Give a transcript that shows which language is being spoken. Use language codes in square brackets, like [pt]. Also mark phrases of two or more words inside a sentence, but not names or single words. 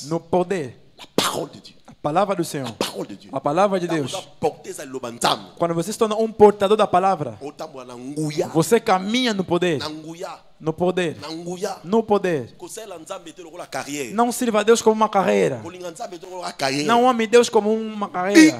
[pt] no poder. [fr] La parole de Dieu. [pt] A palavra do Senhor. [fr] La parole de Dieu. [pt] A palavra de Deus. Quando Quando você se torna um portador da palavra, você caminha no poder. No poder. No poder. Não sirva a Deus como uma carreira. Não ame Deus como uma carreira.